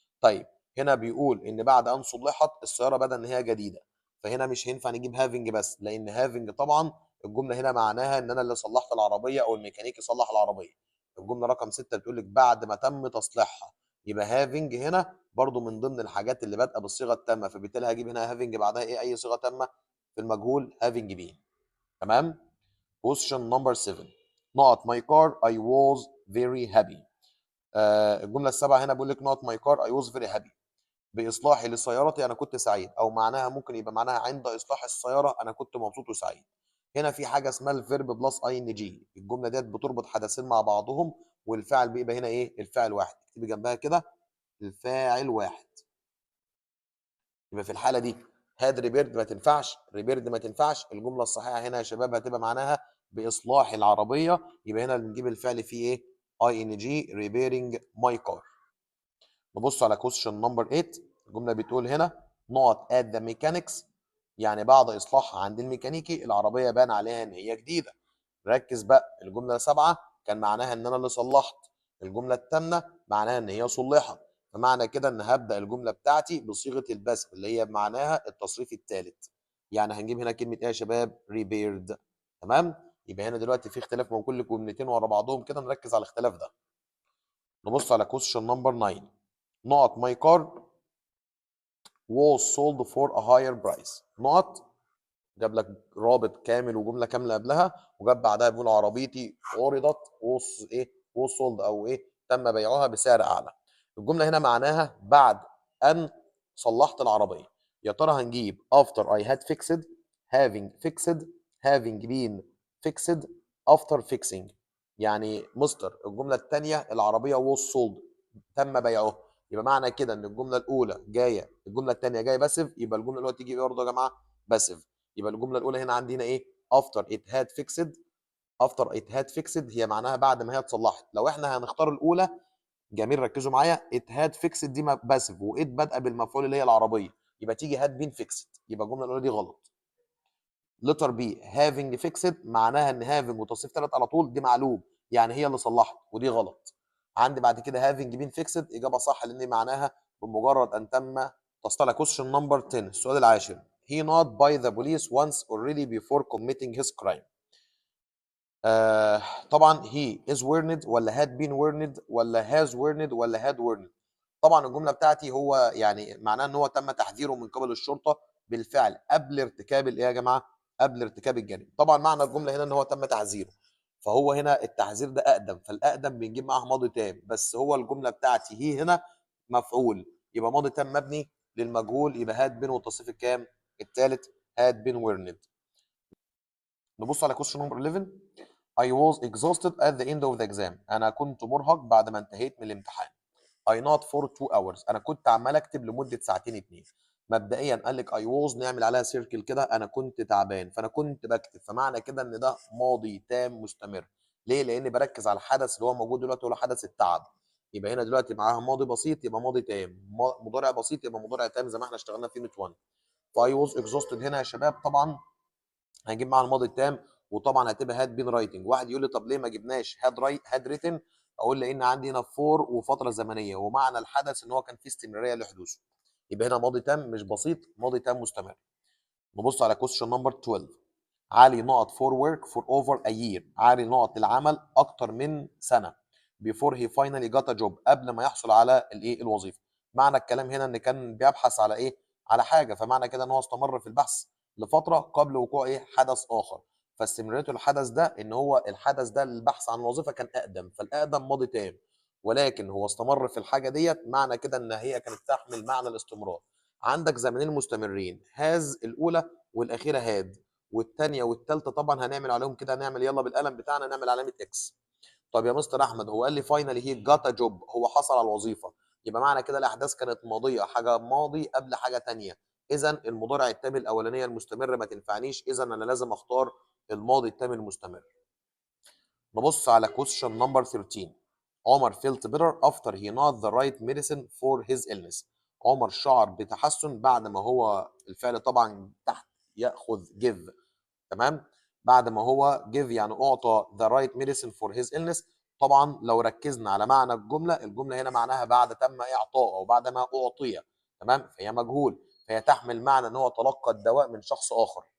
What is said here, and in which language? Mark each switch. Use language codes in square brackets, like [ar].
[ar] طيب هنا بيقول ان بعد ان صلحت السياره بدا ان هي جديده، فهنا مش هينفع نجيب having بس، لان having طبعا الجمله هنا معناها ان انا اللي صلحت العربيه او الميكانيكي صلح العربيه. الجمله رقم 6 بتقول لك بعد ما تم تصليحها، يبقى having هنا برضو من ضمن الحاجات اللي بادئه بالصيغه التامه، فبالتالي هجيب هنا having بعدها ايه؟ اي صيغه تامه في المجهول [en] having been. [ar] تمام. [en] question number 7 not my car I was very happy. [ar] الجمله السابعه هنا بيقول لك [en] not my car I was very happy، [ar] باصلاحي لسيارتي انا كنت سعيد، او معناها ممكن يبقى معناها عند اصلاح السياره انا كنت مبسوط وسعيد. هنا في حاجه اسمها الفيرب بلس اي ان جي، الجمله ديت بتربط حدثين مع بعضهم والفاعل بيبقى هنا ايه؟ الفاعل واحد. اكتبي جنبها كده الفاعل واحد. يبقى في الحاله دي هاد ريبيرد ما تنفعش، ريبيرد ما تنفعش. الجمله الصحيحه هنا يا شباب هتبقى معناها باصلاح العربيه، يبقى هنا بنجيب الفعل فيه ايه؟ اي ان جي ريبيرنج ماي كار. نبص على كويستشن نمبر 8. الجمله بتقول هنا [en] not at the mechanics، [ar] يعني بعد اصلاحها عند الميكانيكي العربيه بان عليها ان هي جديده. ركز بقى، الجمله 7 كان معناها ان انا اللي صلحت، الجمله الثامنه معناها ان هي صلحت، فمعنى كده ان هبدا الجمله بتاعتي بصيغه البسم اللي هي معناها التصريف الثالث. يعني هنجيب هنا كلمه ايه يا شباب؟ repaired. تمام. يبقى هنا دلوقتي في اختلاف من كل جملتين ورا بعضهم كده، نركز على الاختلاف ده. نبص على [en] question number 9 not my car was sold for a higher price. [ar] not جاب لك رابط كامل وجمله كامله قبلها، وجاب بعدها بيقول عربيتي عرضت was ايه؟ [en] was sold [ar] او ايه؟ تم بيعها بسعر اعلى. الجمله هنا معناها بعد ان صلحت العربيه. يا ترى هنجيب [en] after I had fixed، having fixed، having been fixed، after fixing. [ar] يعني مستر الجمله الثانيه العربيه [en] was sold [ar] تم بيعها، يبقى معنى كده ان الجمله الاولى جايه، الجمله الثانيه جايه باسيف، يبقى الجمله الاولى تيجي برضه يا جماعه باسيف. يبقى الجمله الاولى هنا عندي هنا ايه؟ [en] after it had fixed. [ar] after it had fixed هي معناها بعد ما هي اتصلحت. لو احنا هنختار الاولى، جميل ركزوا معايا، [en] it had fixed [ar] دي باسيف وات بادئه بالمفعول اللي هي العربيه، يبقى تيجي [en] had been fixed، [ar] يبقى الجمله الاولى دي غلط. [en] letter B having fixed [ar] معناها ان having وتصريف ثالث على طول دي معلوم، يعني هي اللي صلحت ودي غلط. عندي بعد كده [en] having been fixed [ar] اجابه صح لان معناها بمجرد ان تم تصليح. [en] question number 10 [ar] السؤال العاشر [en] he not by the police once already before committing his crime. [ar] طبعا [en] he is warned [ar] ولا [en] had been warned ولا has warned ولا had warned. [ar] طبعا الجمله بتاعتي هو يعني معناه ان هو تم تحذيره من قبل الشرطه بالفعل قبل ارتكاب الايه يا جماعه؟ قبل ارتكاب الجريمه. طبعا معنى الجمله هنا ان هو تم تحذيره، فهو هنا التحذير ده اقدم، فالاقدم بنجيب معاه ماضي تام، بس هو الجمله بتاعتي هي هنا مفعول، يبقى ماضي تام مبني للمجهول، يبقى هاد بين والتصريف الكام؟ الثالث هاد بين ويرند. نبص على question number 11. [en] I was exhausted at the end of the exam. [ar] أنا كنت مرهق بعد ما انتهيت من الامتحان. [en] I not for 2 hours. [ar] أنا كنت عمال أكتب لمدة ساعتين اتنين. مبدئيا قال لك [en] I was [ar] نعمل عليها سيركل كده، أنا كنت تعبان فأنا كنت بكتب، فمعنى كده إن ده ماضي تام مستمر. ليه؟ لأني بركز على الحدث اللي هو موجود دلوقتي هو حدث التعب. يبقى هنا دلوقتي معاها ماضي بسيط يبقى ماضي تام، مضارع بسيط يبقى مضارع تام زي ما احنا اشتغلنا في يونت 1. فاي واز اكزوستد هنا يا شباب طبعا هنجيب معاها الماضي التام، وطبعا هتبقى هاد بين رايتنج. واحد يقول لي طب ليه ما جبناش هاد ريتن؟ اقول لان عندي هنا فور وفتره زمنيه، ومعنى الحدث ان هو كان فيه استمراريه لحدوثه. يبقى هنا ماضي تام مش بسيط، ماضي تام مستمر. نبص على question number 12. علي نقط [en] for work for over a year. [ar] علي نقط للعمل اكتر من سنه [en] before he finally got a job. [ar] قبل ما يحصل على الايه الوظيفه. معنى الكلام هنا ان كان بيبحث على ايه؟ على حاجه، فمعنى كده ان هو استمر في البحث لفتره قبل وقوع ايه؟ حدث اخر. فاستمراريته الحدث ده ان هو الحدث ده البحث عن وظيفه كان اقدم، فالاقدم ماضي تام، ولكن هو استمر في الحاجه ديت، معنى كده ان هي كانت تحمل معنى الاستمرار. عندك زمنين مستمرين، هاز الاولى والاخيره هاد، والثانيه والثالثه طبعا هنعمل عليهم كده، هنعمل يلا بالقلم بتاعنا نعمل علامه اكس. طب يا مستر احمد هو قال لي فاينلي هي جاتا جوب، هو حصل على الوظيفه، يبقى معنى كده الاحداث كانت ماضيه، حاجه ماضي قبل حاجه ثانيه. اذا المضارع التام الاولانيه المستمر ما تنفعنيش، اذا انا لازم اختار الماضي التام المستمر. نبص على question number 13. [en] عمر felt better after he not the right medicine for his illness. [ar] عمر شعر بتحسن بعد ما هو الفعل طبعا تحت ياخذ give، تمام؟ بعد ما هو give يعني اعطى [en] the right medicine for his illness. [ar] طبعا لو ركزنا على معنى الجمله، الجمله هنا معناها بعد تم اعطاء او بعد ما اعطي، تمام؟ فهي مجهول، فهي تحمل معنى ان هو تلقى الدواء من شخص اخر.